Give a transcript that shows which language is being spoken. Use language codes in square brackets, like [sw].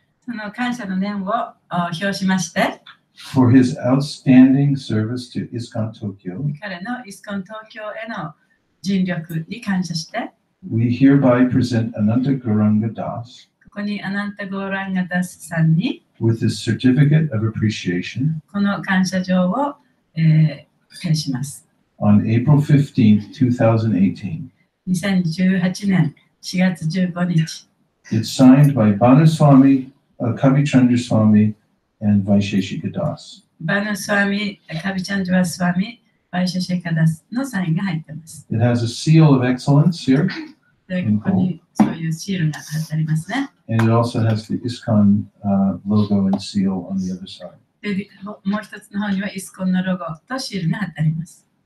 [ja] その感謝の念を表しまして、 [en] for his outstanding service to ISKCON Tokyo, [ja] 彼のISKCON東京への尽力に感謝して、 [en] we hereby present Ananta Gauranga Das [ja] ここにアナンタ・ゴーランガダスさんに [en] with his certificate of appreciation [ja] この感謝状を、呈します。 [en] on April 15th, 2018. [ja] 2018年4月15日。 [en] It's signed by Banaswamy, Kavichandra Swami, and Vaisheshika Das. [ja] バナスワミ、カビチャンジュワスワミ、バイシェシェカダスのサインが入っています。 [en] It has a seal of excellence here, [ja] で、ここにそういうシールが貼ってありますね。 [en] and it also has the ISKCON logo and seal on the other side. [ja] で、もう一つの方にはISKCONのロゴとシールが貼ってあります。